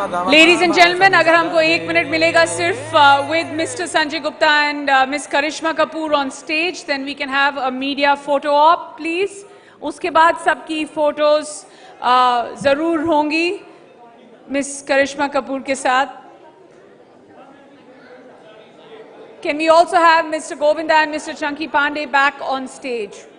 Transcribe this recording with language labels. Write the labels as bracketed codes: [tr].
[en] Ladies and gentlemen, [hi] अगर हमको 1 minute मिलेगा सिर्फ [en] with Mr. Sanjay Gupta and Miss Karishma Kapoor on stage, then we can have a media photo op, please. [hi] उसके बाद सबकी photos जरूर होंगी Miss Karishma Kapoor के साथ. [en] Can we also have Mr. Govinda and Mr. Chunky Pandey back on stage?